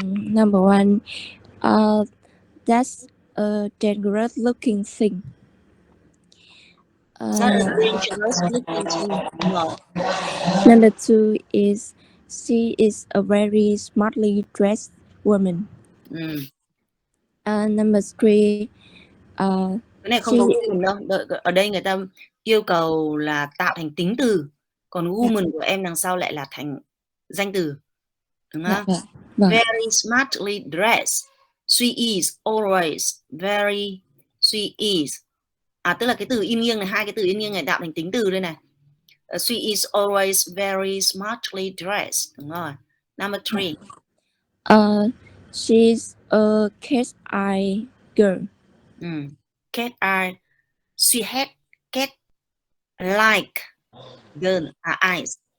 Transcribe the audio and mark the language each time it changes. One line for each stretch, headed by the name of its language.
English: Number 1, that's a dangerous looking thing. That's a dangerous looking thing. Number 2 is she is a very smartly dressed woman. Number 3,
Vietnamese: cái này không có woman đâu. Ở đây người ta yêu cầu là tạo thành tính từ, còn woman của em đằng sau lại là thành danh từ, đúng không?
English: Very smartly dressed. She is always very. She is.
Vietnamese: Tức là cái từ in nghiêng này, hai cái từ in nghiêng này tạo thành tính từ đây này.
English: She is always very smartly dressed.
Vietnamese: Đúng rồi.
English: Number 3. She's a cat-eye girl. Cat-eye. She had cat like girl eyes.